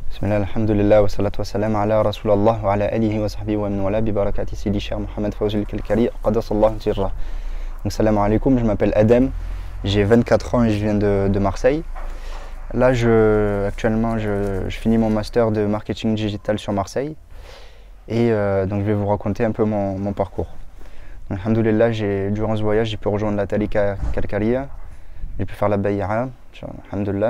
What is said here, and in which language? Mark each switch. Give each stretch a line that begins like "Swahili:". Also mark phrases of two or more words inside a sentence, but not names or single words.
Arabic: بسم الله، الحمد لله، والصلاة والسلام على رسول الله وعلى آله وصحبه ومن والى ببركة سيدي الشيخ محمد فوزي الكركري، قدس الله سره.
French: Donc
Arabic: سلام عليكم,
French: je m'appelle Adem, j'ai 24 ans et je viens de Marseille. Là, actuellement, je finis mon master de marketing digital sur Marseille. Et donc je vais vous raconter un peu mon parcours. Donc, alhamdulillah, durant ce voyage, j'ai pu rejoindre la Talika Kalkaria, j'ai pu faire la Bay'a, alhamdulillah.